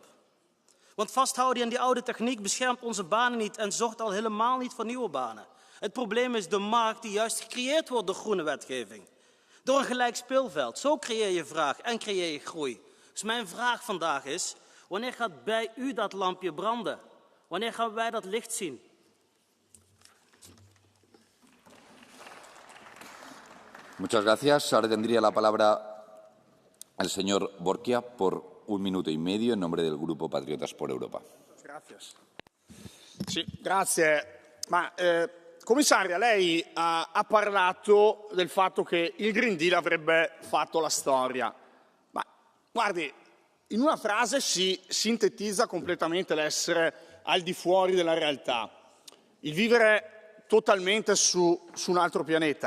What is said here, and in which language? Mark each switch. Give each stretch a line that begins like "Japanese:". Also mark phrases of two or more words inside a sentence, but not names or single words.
Dutch: Want vasthouden aan die oude techniek beschermt onze banen niet en zorgt al helemaal niet voor nieuwe banen. Het probleem is de markt die juist gecreëerd wordt door groene wetgeving. Door een gelijk speelveld. Zo creëer je vraag en creëer je groei. Dus mijn vraag vandaag is, wanneer gaat bij u dat lampje branden? Wanneer gaan wij dat licht zien?
Spanish: Muchas gracias. Ahora tendría la palabra el señor Borchia por un minuto y medio en nombre del Grupo Patriotas por Europa. Gracias.
Italian: Sì, grazie. Commissaria, lei ha parlato del fatto che il Green Deal avrebbe fatto la storia. Ma guardi, in una frase si sintetizza completamente l'essere al di fuori della realtà, il vivere totalmente su un altro pianeta.